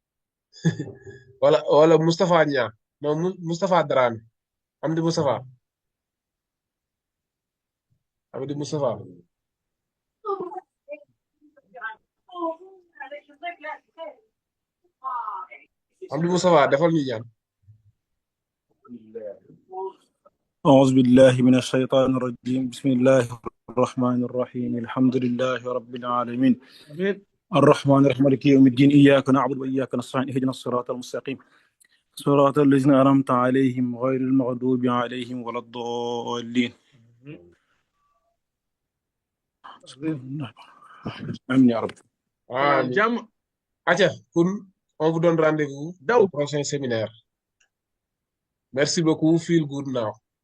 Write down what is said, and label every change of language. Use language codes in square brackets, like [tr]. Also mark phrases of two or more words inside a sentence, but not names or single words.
[wo] wala Moustapha Niang non Moustapha Dramé Amdi Moustapha. Amdi Moustapha defal ñu ñaan. [ar] أعوذ بالله من الشيطان الرجيم بسم الله الرحمن الرحيم الحمد لله رب العالمين الرحمن الرحيم مالك يوم الدين إياك نعبد وإياك نستعين اهدنا الصراط المستقيم صراط الذين أنعمت عليهم غير المغضوب عليهم ولا الضالين آمين يا رب. [fr] On vous donne rendez-vous au prochain séminaire. Merci beaucoup. [en] Feel good now.